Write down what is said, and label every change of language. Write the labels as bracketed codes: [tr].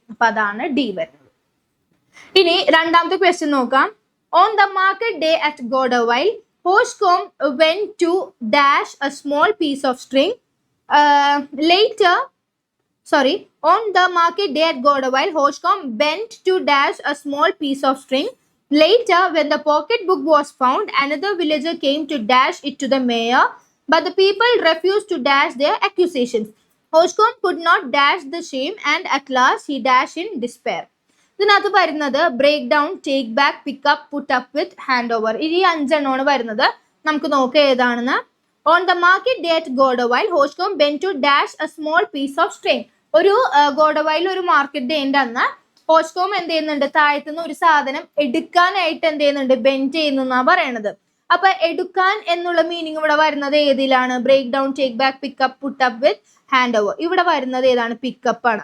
[ml] അപ്പൊ അതാണ് ഡി വരുന്നത്. ഇനി രണ്ടാമത്തെ ക്വസ്റ്റ്യൻ നോക്കാം. [en] On the market day at Godawil Hoshcomb went to dash a small piece of string later on the market day at Godawil, Hoshcomb bent to dash a small piece of string. Later, when the pocketbook was found, another villager came to dash it to the mayor, but the people refused to dash their accusations. Hoshcomb could not dash the shame, and at last he dashed in despair. [ml] ഇതിനകത്ത് വരുന്നത് break down, take back, pickup, put up with, hand over. ഈ അഞ്ചെണ്ണമാണ് വരുന്നത്. നമുക്ക് നോക്കാം ഏതാണെന്ന്. [en] On the market day at Goderville Hauchecorne bent to dash a small piece of string. [ml] ഒരു ഗോഡവൈൽ ഒരു market ഡേന്റെ അന്ന് ഹോഷ്കോം എന്ത് ചെയ്യുന്നുണ്ട്? താഴത്തുനിന്ന് ഒരു സാധനം എടുക്കാനായിട്ട് എന്ത് ചെയ്യുന്നുണ്ട്? ബെൻഡ് ചെയ്യുന്ന പറയണത്. അപ്പൊ എടുക്കാൻ എന്നുള്ള മീനിങ് ഇവിടെ വരുന്നത് ഏതിലാണ്? Break down, take back, pickup, put up with, hand over. ഇവിടെ വരുന്നത് ഏതാണ്? പിക്കപ്പ് ആണ്.